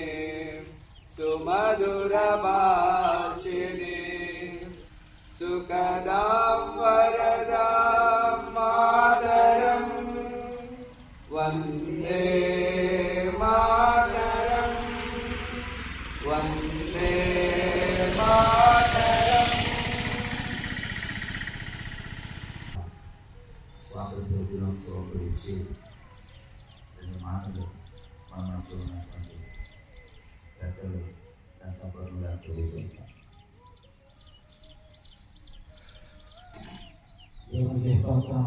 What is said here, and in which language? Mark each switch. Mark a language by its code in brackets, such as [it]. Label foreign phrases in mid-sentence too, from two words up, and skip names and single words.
[sa] सुमधुरभाषिणी सुखदां वरदां मातरं वन्दे मातरं वन्दे मातरं। [te] స్వాతంత్ర దినోత్సవం గురించి రెండు మాటలు మనతో ఉన్నటువంటి పెద్దలు దంతపరులుగా తెలియజేస్తాం. దేవునికి స్తోత్రం.